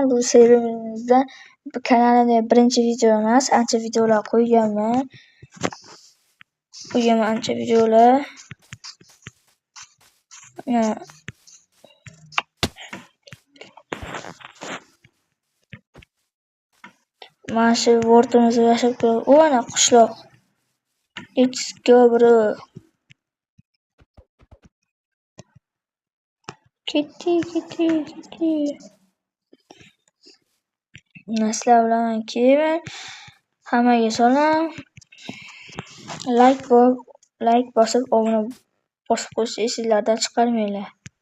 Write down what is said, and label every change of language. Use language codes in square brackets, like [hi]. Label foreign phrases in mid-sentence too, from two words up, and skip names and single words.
[uz] Bu seriyamizda kanalimda birinchi video emas, ancha videolar qo'yganman. Ancha videolar. Mana shu wortimizda yashab turib, u ana qishloq. [en] Let's go bro. [uz] Ketdi. Sizlar bilan Kevin. Hammaga salom. Like bosib, obuna bosib qo'yishni esinglardan chiqarmanglar.